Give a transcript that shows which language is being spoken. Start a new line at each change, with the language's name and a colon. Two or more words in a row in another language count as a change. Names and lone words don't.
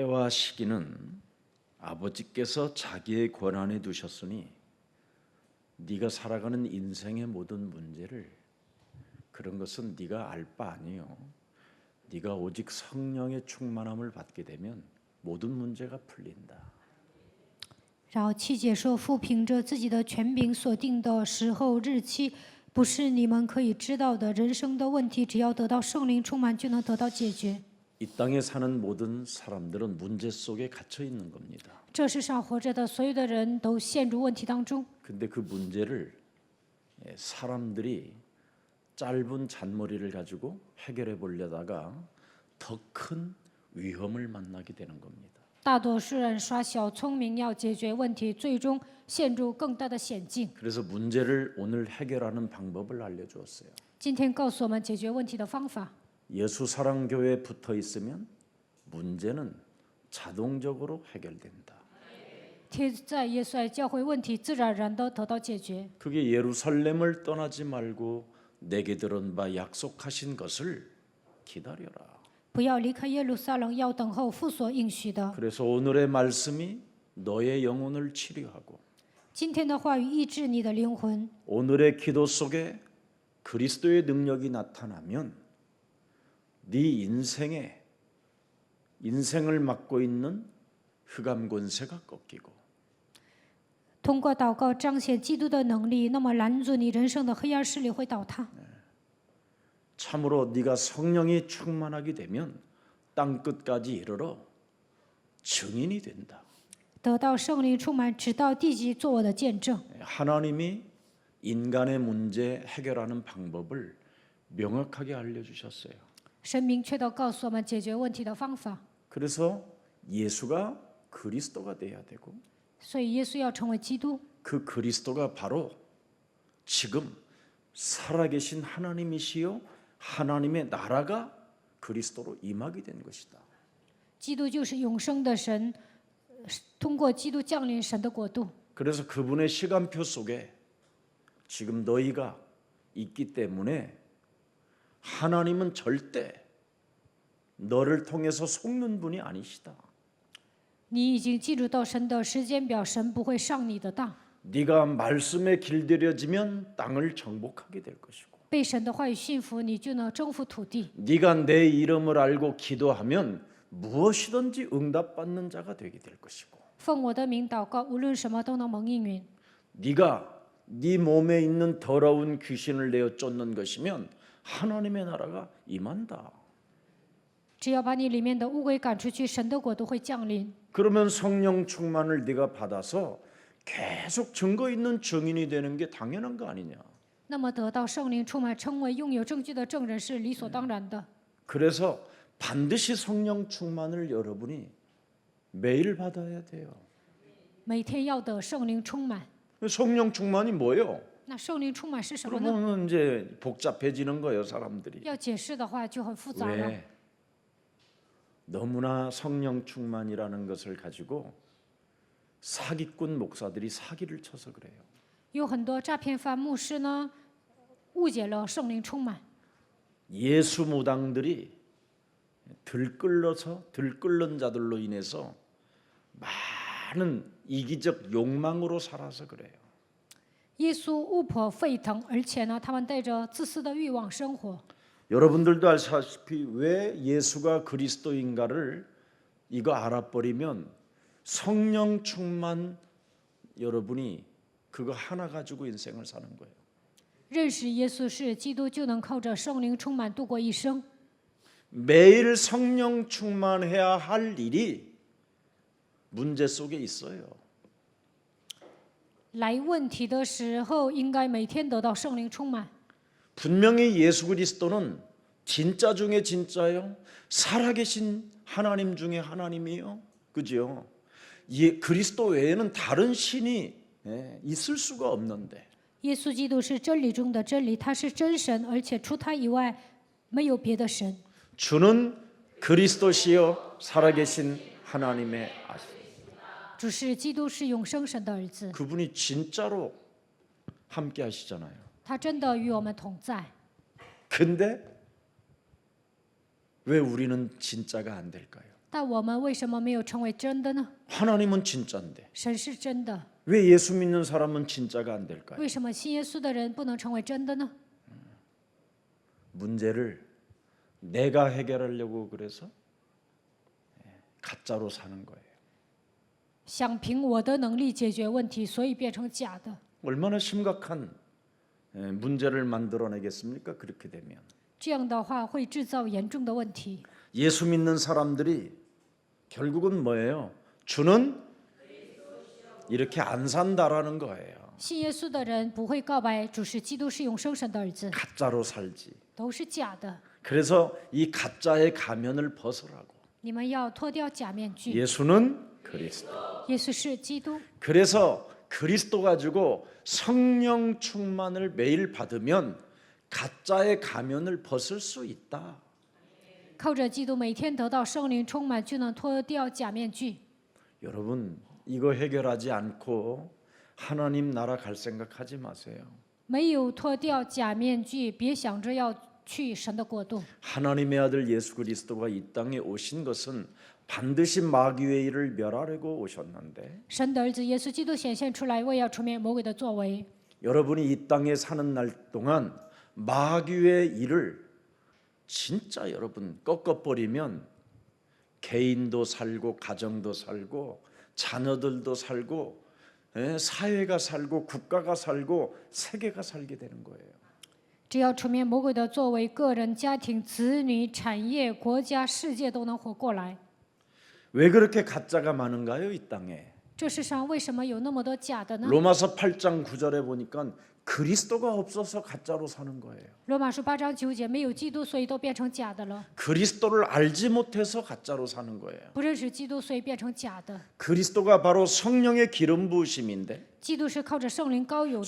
Korean: 시기는 아버지께서 자기의 권한에 두셨으니 네가 살아가는 인생의 모든 문제를 그런 것은 네가 알 바 아니요. 네가 오직 성령의 충만함을 받게 되면 모든 문제가 풀린다.
Chinese: 然后七节说，父凭着自己的权柄所定的时候日期，不是你们可以知道的。人生的问题，只要得到圣灵充满，就能得到解决。
Korean: 이 땅에 사는 모든 사람들은 문제 속에 갇혀 있는 겁니다.
Chinese: 这世上活着的所有的人都陷入问题当中，
Korean: 근데 그 문제를 사람들이 짧은 잔머리를 가지고 해결해 보려다가 더 큰 위험을 만나게 되는 겁니다.
Chinese: 大多数人耍小聪明要解决问题，最终陷入更大的险境。
Korean: 그래서 문제를 오늘 해결하는 방법을 알려주었어요.
Chinese: 今天告诉我们解决问题的方法。
Korean: 예수 사랑 교회에 붙어 있으면 문제는 자동적으로 해결된다.
Chinese: 贴在耶稣爱教会，问题自然而然的得到解决。
Korean: 그게 예루살렘을 떠나지 말고 내게 들은 바 약속하신 것을 기다려라.
Chinese: 不要离开耶路撒冷，要等候父所应许的。
Korean: 그래서 오늘의 말씀이 너의 영혼을 치료하고
Chinese: 今天的话语医治你的灵魂。
Korean: 오늘의 기도 속에 그리스도의 능력이 나타나면 네 인생을 맡고 있는 흑암 권세가 꺾이고
Chinese: 通过祷告彰显基督的能力，那么拦阻你人生的黑暗势力会倒塌。
Korean: 참으로 네가 성령이 충만하게 되면 땅 끝까지 이르러 증인이 된다.
Chinese: 得到圣灵充满，直到地极做我的见证。
Korean: 하나님이 인간의 문제 해결하는 방법을 명확하게 알려주셨어요.
Chinese: 神明确地告诉我们解决问题的方法。
Korean: 그래서 예수가 그리스도가 돼야 되고
Chinese: 所以耶稣要成为基督，
Korean: 그 그리스도가 바로 지금 살아계신 하나님이시요 하나님의 나라가 그리스도로 임하게 된 것이다.
Chinese: 基督就是永生的神，通过基督降临神的国度。
Korean: 그래서 그분의 시간표 속에 지금 너희가 있기 때문에 하나님은 절대 너를 통해서 속는 분이 아니시다.
Chinese: 你已经进入到神的时间表，神不会上你的当。
Korean: 네가 말씀에 길들여지면 땅을 정복하게 될 것이고
Chinese: 被神的话语驯服，你就能征服土地。
Korean: 네가 내 이름을 알고 기도하면 무엇이든지 응답받는 자가 되게 될 것이고
Chinese: 奉我的名祷告，无论什么都能蒙应允。
Korean: 네가 네 몸에 있는 더러운 귀신을 내어 쫓는 것이면 하나님의 나라가 임한다.
Chinese: 只要把你里面的污鬼赶出去，神的国度会降临。
Korean: 그러면 성령 충만을 네가 받아서 계속 증거 있는 증인이 되는 게 당연한 거 아니냐.
Chinese: 那么得到圣灵充满，成为拥有证据的证人是理所当然的。
Korean: 그래서 반드시 성령 충만을 여러분이 매일 받아야 돼요.
Chinese: 每天要得圣灵充满。
Korean: 성령 충만이 뭐예요?
Chinese: 那圣灵充满是什么呢？
Korean: 그러면 이제 복잡해지는 거예요, 사람들이.
Chinese: 要解释的话就很复杂了。
Korean: 왜? 너무나 성령 충만이라는 것을 가지고 사기꾼 목사들이 사기를 쳐서 그래요.
Chinese: 有很多诈骗犯牧师呢，误解了圣灵充满。
Korean: 예수 무당들이 들끓는 자들로 인해서 많은 이기적 욕망으로 살아서 그래요.
Chinese: 耶稣巫婆沸腾，而且呢，他们带着自私的欲望生活。
Korean: 여러분들도 아시다시피 왜 예수가 그리스도인가를 이거 알아버리면 성령 충만 여러분이 그거 하나 가지고 인생을 사는 거예요.
Chinese: 认识耶稣是基督，就能靠着圣灵充满度过一生。
Korean: 매일 성령 충만해야 할 일이 문제 속에 있어요.
Chinese: 来问题的时候，应该每天得到圣灵充满。
Korean: 분명히 예수 그리스도는 진짜 중에 진짜요. 살아계신 하나님 중에 하나님이요. 그죠? 그리스도 외에는 다른 신이 있을 수가 없는데
Chinese: 耶稣基督是真理中的真理，他是真神，而且除他以外没有别的神。
Korean: 주는 그리스도시요 살아계신 하나님의 아들.
Chinese: 主是基督，是永生神的儿子，
Korean: 그분이 진짜로 함께 하시잖아요.
Chinese: 他真的与我们同在。
Korean: 근데 왜 우리는 진짜가 안 될까요?
Chinese: 但我们为什么没有成为真的呢？
Korean: 하나님은 진짜인데
Chinese: 神是真的，
Korean: 왜 예수 믿는 사람은 진짜가 안 될까요?
Chinese: 为什么信耶稣的人不能成为真的呢？
Korean: 문제를 내가 해결하려고 그래서 가짜로 사는 거예요.
Chinese: 想凭我的能力解决问题，所以变成假的。
Korean: 얼마나 심각한 문제를 만들어내겠습니까? 그렇게 되면
Chinese: 这样的话会制造严重的问题。
Korean: 예수 믿는 사람들이 결국은 뭐예요? 주는 이렇게 안 산다라는 거예요.
Chinese: 信耶稣的人不会告白主是基督是永生神的儿子，
Korean: 가짜로 살지.
Chinese: 都是假的。
Korean: 그래서 이 가짜의 가면을 벗으라고.
Chinese: 你们要脱掉假面具。
Korean: 예수는 그리스도.
Chinese: 耶稣是基督，
Korean: 그래서 그리스도 가지고 성령 충만을 매일 받으면 가짜의 가면을 벗을 수 있다.
Chinese: 靠着基督每天得到圣灵充满，就能脱掉假面具。
Korean: 여러분 이거 해결하지 않고 하나님 나라 갈 생각하지 마세요.
Chinese: 没有脱掉假面具，别想着要去神的国度。
Korean: 하나님의 아들 예수 그리스도가 이 땅에 오신 것은 반드시 마귀의 일을 멸하려고 오셨는데
Chinese: 神的儿子耶稣基督显现出来，为要除灭魔鬼的作为。
Korean: 여러분이 이 땅에 사는 날 동안 마귀의 일을 진짜 여러분 꺾어버리면 개인도 살고 가정도 살고 자녀들도 살고 사회가 살고 국가가 살고 세계가 살게 되는 거예요.
Chinese: 只要除灭魔鬼的作为，个人、家庭、子女、产业、国家、世界都能活过来。
Korean: 왜 그렇게 가짜가 많은가요, 이 땅에?
Chinese: 这世上为什么有那么多假的呢？
Korean: 로마서 8장 9절에 보니까 그리스도가 없어서 가짜로 사는 거예요.
Chinese: 罗马书8章9节，没有基督，所以都变成假的了。
Korean: 그리스도를 알지 못해서 가짜로 사는 거예요.
Chinese: 不认识基督，所以变成假的。
Korean: 그리스도가 바로 성령의 기름 부으심인데
Chinese: 基督是靠着圣灵膏油的。